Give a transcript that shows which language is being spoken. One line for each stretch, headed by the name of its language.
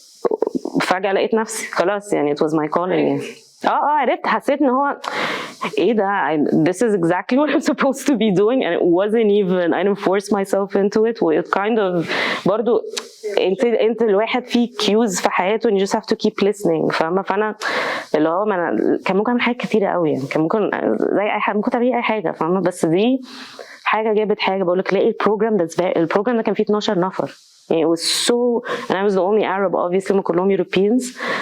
Arabic: وفجأة لقيت نفسي خلاص يعني
English: it was my calling.
Arabic: عرفت، حسيت ان هو ايه ده
English: this is exactly what I'm supposed to be doing and it wasn't even I didn't force myself into it. و it kind of
Arabic: برضو انت الواحد فيه
English: cues
Arabic: في حياته
English: and you just have to keep listening
Arabic: فاهمة. فانا اللي هو كان ممكن اعمل حاجات كتيرة قوي يعني. كان ممكن زي اي حاجة ممكن تعملي اي حاجة فاهمة، بس دي حاجة جابت حاجة. بقولك لاقي البروجرام ده كان فيه 12 نفر يعني.
English: it was so and I was the only Arab obviously.
Arabic: هم كلهم
English: Europeans.